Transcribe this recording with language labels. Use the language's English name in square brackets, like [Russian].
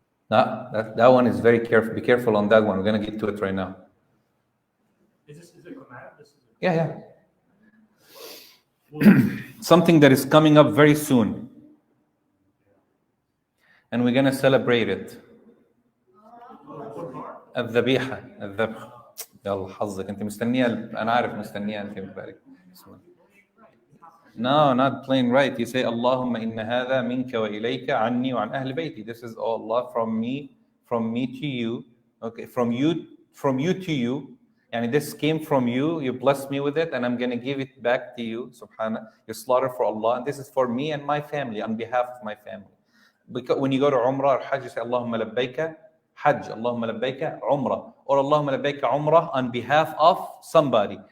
[English] No, that one is very careful. Be careful on that one. We're going to get to it right now. Is it a command? Yeah. Something that is coming up very soon. And we're going to celebrate it. [Arabic] الذبيحة الذبح يلا حظك انت مستنيها انا عارف مستنيها انت مبارك [English] No, not plain right. You say [Arabic] اللهم إن هذا منك وإليك عني وعن أهل بيتي. [English] This is all Allah from me to you. Okay, from you to you. And this came from you. You blessed me with it, and I'm going to give it back to you. Subhanallah. You slaughter for Allah, and this is for me and my family, on behalf of my family. Because when you go to Umrah or Hajj, you say Allahumma labbaika Hajj, Allahumma labbaika Umrah, or Allahumma labbaika Umrah on behalf of somebody.